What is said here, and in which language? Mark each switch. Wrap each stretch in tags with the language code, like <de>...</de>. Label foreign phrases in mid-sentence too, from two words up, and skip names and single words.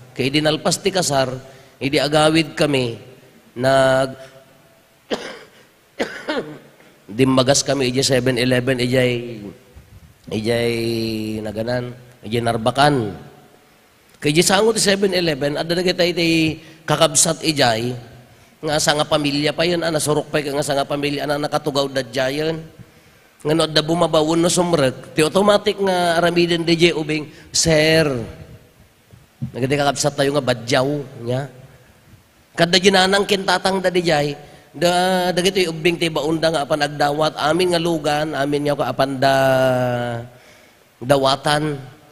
<ilo>Kay idi nalpas ti kasar, idi agawid kami, nag-, dimmagas kami, ijay seven eleven, ijay, ijay naganan, ijay narbakan. Kay ijay sango ti seven eleven, adda na kita iti kakabsat ijay, nga asa nga pamilya pa yun, ah, nasurok pa yun, nga asa nga pamilya, anang nakatugaw da jayon. Nga no, adda bumabawon no sumrek, ti automatic nga aramiden di jay ubing, "Sir," nagiti kakabsat tayo nga badyaw, nya. Kadda ginanang kintatang da di jay, da, dagiti ubing ti baunda nga apan agdawat, amin nga lugan, amin nga apan da dawatan.</ilo>